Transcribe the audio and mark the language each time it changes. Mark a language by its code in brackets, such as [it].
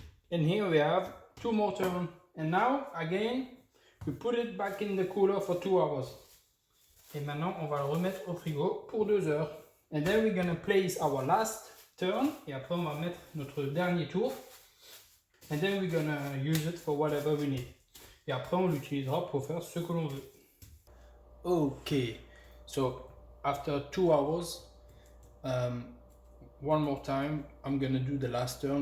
[en] And here we have 2 more turns. And now again, we put it back in the cooler for 2 hours. [fr] Et maintenant, on va le remettre au frigo pour 2 heures. [en] And then we're gonna place our last turn. [fr] Et après, on va mettre notre dernier tour. [en] And then we're gonna use it for whatever we need. [fr] Et après, on l'utilisera pour faire ce que l'on veut. Ok. [en] So, after 2 hours, one more time, I'm gonna do the last turn.